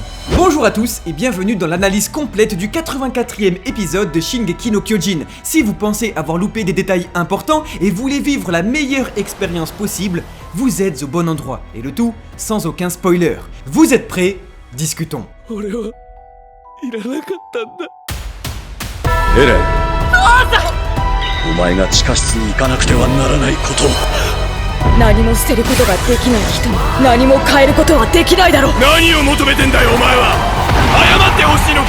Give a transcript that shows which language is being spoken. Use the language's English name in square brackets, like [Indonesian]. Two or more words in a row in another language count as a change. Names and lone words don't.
[French] Bonjour à tous et bienvenue dans l'analyse complète du 84e épisode de Shingeki no Kyojin. Si vous pensez avoir loupé des détails importants et voulez vivre la meilleure expérience possible, vous êtes au bon endroit. Et le tout, sans aucun spoiler. Vous êtes prêts ? Discutons. [Japanese] Eren, お前が地下室に行かなくてはならないこと。何も捨てることができない人に何も変えることはできないだろう。何を求めてんだよお前は。謝ってほしいのか。